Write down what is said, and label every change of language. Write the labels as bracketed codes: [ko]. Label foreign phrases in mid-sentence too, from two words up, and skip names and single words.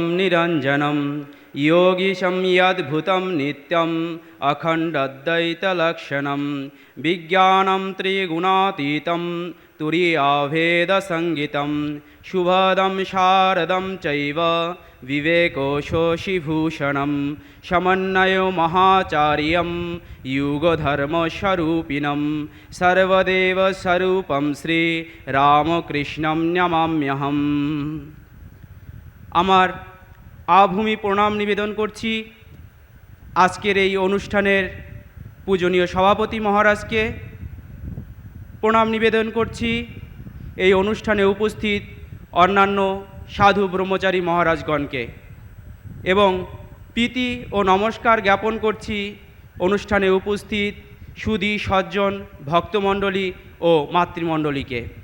[sa] निरञ्जनं योगीशं यद्भुतं नित्यम् अखण्डद्वैतलक्षणं विज्ञानं त्रिगुणातीतं तुरीयाभेदसंगितं शुभदं शारदं चैव विवेकोशोषिभूषणं समन्वयो महाचार्यं युगधर्मस्वरूपिणं सर्वदेवस्वरूपं श्रीरामकृष्णं नमाम्यहम्। [bn] আমার আভূমি প্রণাম নিবেদন করছি আজকের এই অনুষ্ঠানের পূজনীয় সভাপতি মহারাজকে। প্রণাম নিবেদন করছি এই অনুষ্ঠানে উপস্থিত অন্যান্য সাধু ব্রহ্মচারী মহারাজগণকে এবং প্রীতি ও নমস্কার জ্ঞাপন করছি অনুষ্ঠানে উপস্থিত সুধী সজ্জন ভক্তমণ্ডলী ও মাতৃমণ্ডলীকে।